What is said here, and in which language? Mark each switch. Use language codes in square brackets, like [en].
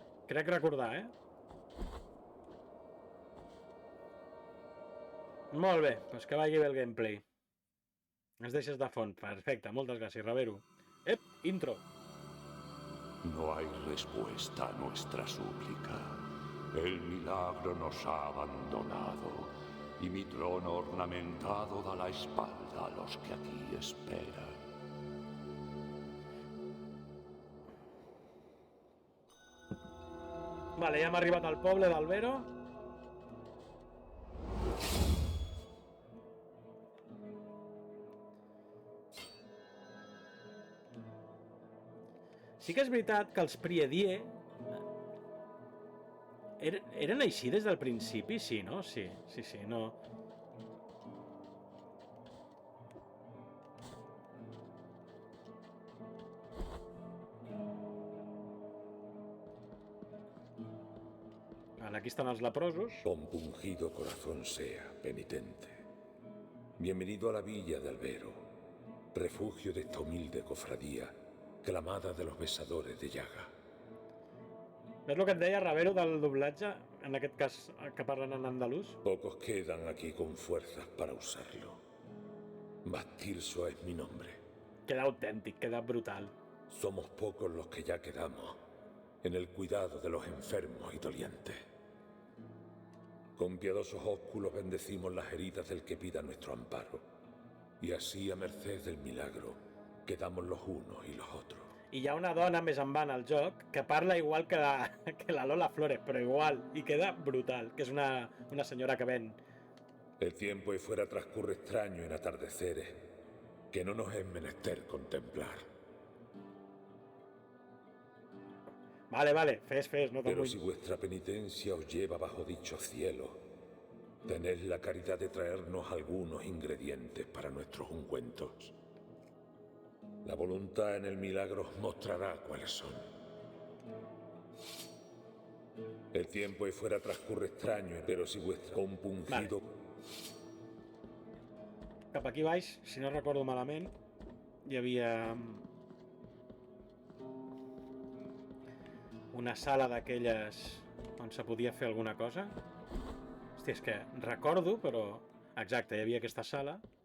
[ca] Crec recordar, Molt bé, doncs que vagi bé el gameplay. Ens deixes de font. Perfecte, moltes gràcies, Ravero. Intro. [es] No hay respuesta a nuestra súplica. El milagro nos ha abandonado. Y mi trono ornamentado da la espalda a los que aquí esperan. [ca] Vale, ja hem arribat al poble d'Albero. Sí que és veritat que els Priedie eren així des del principi, sí, no? Sí, no... Aquí estan els leprosos. [es] Compungido corazón sea, penitente. Bienvenido a la villa de Albero, refugio de esta humilde cofradía, clamada de los besadores de llaga. [ca] És el que et deia, Ravero, del doblatge, en aquest cas que parlen en andalús? [es] Pocos quedan aquí con fuerzas para usarlo. Bastilso es mi nombre. [ca] Queda auténtic, queda brutal. [es] Somos pocos los que ya quedamos en el cuidado de los enfermos y dolientes. Con piadosos ósculos bendecimos las heridas del que pida nuestro amparo. Y así, a merced del milagro, quedamos los unos y los otros. [ca] I hi ha una dona més en van al joc que parla igual que la Lola Flores, però igual, i queda brutal, que és una senyora que ven. [es] El tiempo ahí fuera transcurre extraño en atardeceres, que no nos es menester contemplar. [ca] Vale, fes, no [es] Pero [ca] vull. [es] si vuestra penitencia os lleva bajo dicho cielo, tened la caridad de traernos algunos ingredientes para nuestros ungüentos. La voluntad en el milagro os mostrará cuáles son. El tiempo ahí fuera transcurre extraño, pero si vuestro compungido... [ca] Cap aquí baix, si no recordo malament, hi havia una sala d'aquelles on se podia fer alguna cosa. Hòstia, és que recordo, però... Exacte, hi havia aquesta sala.